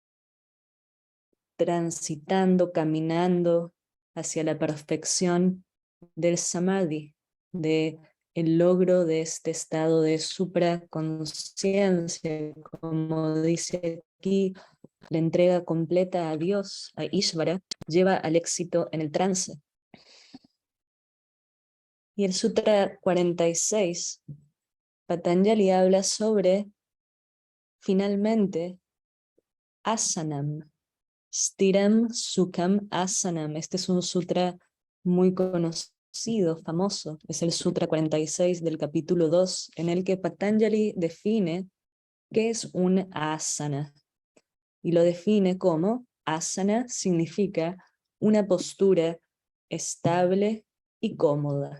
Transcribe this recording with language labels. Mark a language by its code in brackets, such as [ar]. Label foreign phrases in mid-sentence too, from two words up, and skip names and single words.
[es] transitando, caminando hacia la perfección del Samadhi, de el logro de este estado de supraconciencia, como dice aquí, la entrega completa a Dios, a Ishvara, lleva al éxito en el trance. Y el Sutra 46, Patanjali habla sobre, finalmente, [sa] आसनम्, स्थिरम् सुखम् आसनम्. [es] Este es un sutra muy conocido, famoso, es el Sutra 46 del capítulo 2, en el que Patanjali define qué es un asana. Y lo define como asana significa una postura estable y cómoda.